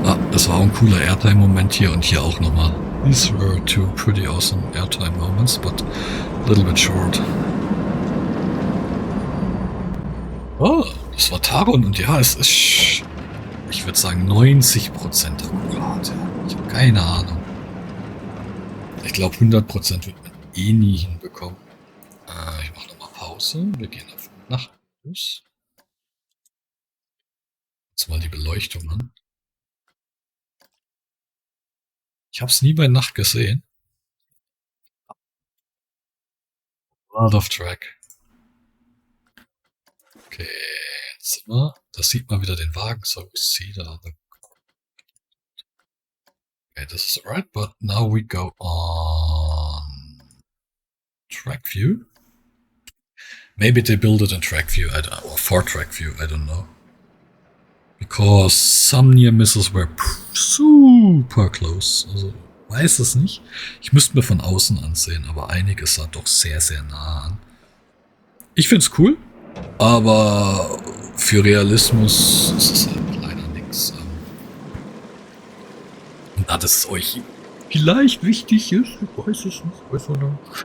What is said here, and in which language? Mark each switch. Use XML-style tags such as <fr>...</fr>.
<de>Das war ein cooler Airtime-Moment hier und hier auch nochmal.</de> <en>These were two pretty awesome Airtime moments, but a little bit short.</en> <de>Oh, das war Taron und ja, es ist, ich würde sagen 90% akkurat. Ja. Ich habe keine Ahnung. Ich glaube 100% wird man eh nie hinbekommen. Ich mache nochmal Pause. Wir gehen auf Nachtbus. Jetzt mal die Beleuchtung an. Ich habe es nie bei Nacht gesehen.</de> <en>Out of track.</en> <de>Okay, jetzt sind wir. Da sieht man wieder den Wagen.</de> <en>So, we see the other. Okay, this is alright, but now we go on track view. Maybe they build it in track view, I don't, or for track view, I don't know. Because some near misses were super close.</en> <de>Also, weiß es nicht. Ich müsste mir von außen ansehen, aber einiges sah doch sehr, sehr nah an. Ich finde es cool, aber für Realismus ist es halt leider nichts. Und da das euch vielleicht wichtig ist, ich weiß es nicht, weiß man noch.</de>